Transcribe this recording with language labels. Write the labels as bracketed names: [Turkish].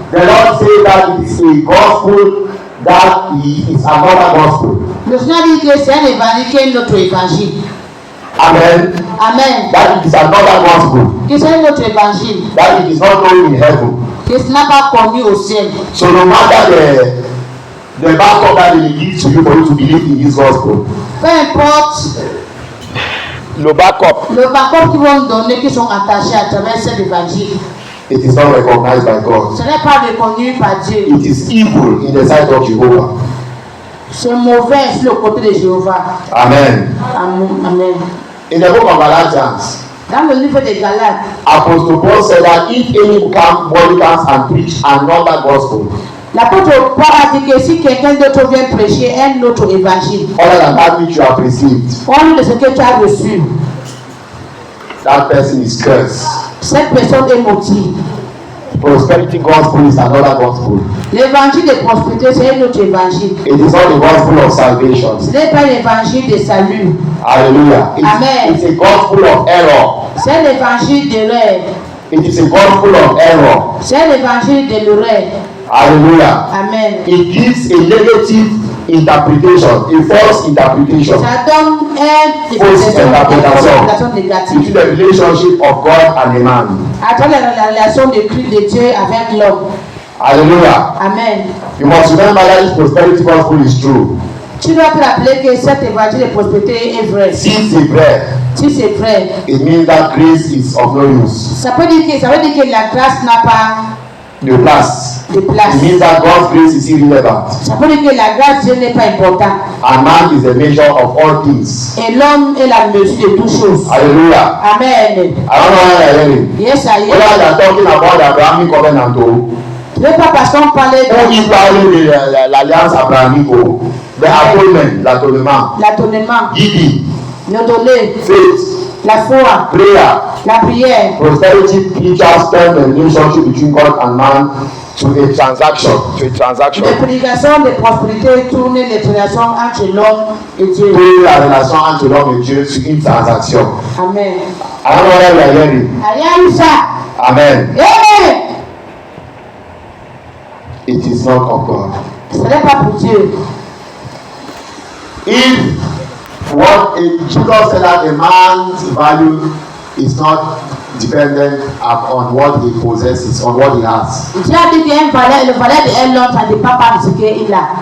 [English] The Lord says that it is a gospel that is another gospel. [French] Le Seigneur dit que c'est un évangile qui est notre évangile. Amen. Amen. [English] That it is another gospel. [French] Que c'est notre évangile. [English] That it is not known in heaven. [French] Que ce n'a pas connu au ciel. [English] So no matter the backup that they give to you for you to believe in this gospel. [French] Peu importe Le backup. le backup qu'ils vont donner, qui sont attachés à travers cet évangile. [English] It is not recognized by God. [French] Ce n'est pas reconnu par Dieu. [English] It is evil in the sight of Jehovah. [French] C'est mauvais sur le côté de Jéhovah. Amen. Amen. [English] In the book of Galatians, [French] Dans le livre des Galates, [English] Apostle Paul said that if any come body comes and preach another gospel [French] l'apôtre Paul a dit que si quelqu'un d'autre vient prêcher un autre évangile, [English] other than that which you have received, [French] hors de ce que tu as reçu, [English] that person is cursed. [French] cette personne est maudite. [English] Prosperity gospel is another gospel. [French] L'évangile de prospérité, c'est un autre évangile. [English] It is not the gospel of salvation. [French] Ce n'est pas l'évangile de salut. Hallelujah. Amen. [English] It's a gospel of error. [French] C'est l'évangile de l'erreur. [English] It is a gospel of error. [French] C'est l'évangile de l'erreur. Hallelujah. Amen. [English] It gives a negative interpretation, a false interpretation [French] Ça donne une Fausse interprétation. [English] between [French] négative [English] the relationship of God and a man. [French] à travers la relation de Christ de Dieu avec l'homme. Hallelujah. Amen. [English] You must remember that this prosperity gospel is true. [French] Tu dois te rappeler que cet évangile de prospérité est vrai. Si c'est vrai, Si c'est vrai, [English] it means that grace is of no use. [French] ça veut dire que la grâce n'a pas [English] The place. [French] de place. [English] It means that God's grace is irrelevant. [French] Ça veut dire que la grâce de Dieu n'est pas importante. [English] And man is the measure of all things. [French] Et l'homme est la mesure de toutes choses. Hallelujah. Amen. [English] I don't know why you're hearing. Yes, I Whether am. they are talking about the Abrahamic covenant or [French] Tu ne veux pas parce qu'on parlait [English] who is [French] de [English] following [French] l'alliance abrahamique [English] or the atonement, l'atonement, [French] l'atonement, [English] giving, [French] le donner, [English] faith, [French] la foi, [English] prayer, [French] la prière. [English] prosperity preachers turn the relationship between God and man to a transaction. [French] Les prédications de prospérité tournent les relations entre l'homme et Dieu. Tourner la relation entre l'homme et Dieu sur une transaction. Amen. [English] I don't know whether you are hearing. [French] Rien de ça. Amen. Amen. [English] It is not of God. [French] Ce n'est pas pour Dieu. [English] If Jesus said that a man's value is not dependent on what he possesses, on what he has. [French] Dieu a dit qu'il y a une valeur, le valeur de l'homme, ça ne dépend pas de ce qu'il a.